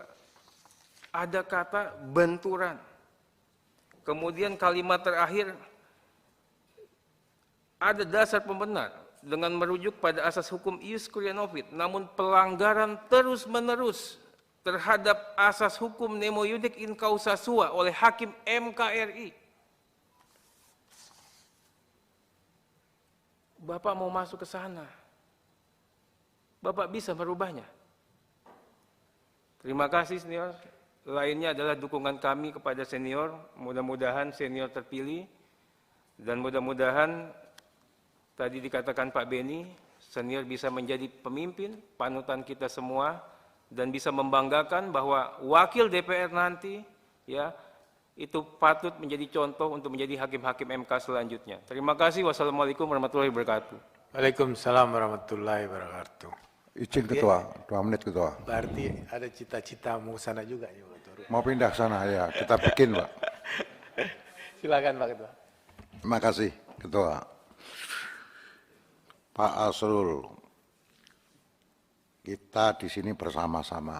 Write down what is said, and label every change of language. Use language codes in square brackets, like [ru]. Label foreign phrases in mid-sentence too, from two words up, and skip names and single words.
[id] Ada kata benturan. Kemudian kalimat terakhir, ada dasar pembenar dengan merujuk pada asas hukum [la] ius kurianovit, [id] namun pelanggaran terus-menerus terhadap asas hukum [la] nemo iudec in causa sua [id] oleh Hakim MK RI. Bapak mau masuk ke sana, Bapak bisa merubahnya. Terima kasih senior. Lainnya adalah dukungan kami kepada senior. Mudah-mudahan senior terpilih dan mudah-mudahan tadi dikatakan Pak Beni, senior bisa menjadi pemimpin, panutan kita semua, dan bisa membanggakan bahwa wakil DPR nanti ya itu patut menjadi contoh untuk menjadi hakim-hakim MK selanjutnya. Terima kasih. [ar] والسلام عليكم ورحمة الله وبركاته. وعليكم السلام ورحمة الله وبركاته. [id] Izin Ketua, 2 menit Ketua. Berarti ada cita-cita mau sana juga ya, Pak. Mau pindah sana ya, kita bikin Pak. Silakan Pak Ketua. Terima kasih Ketua. Pak Asrul, kita di sini bersama-sama.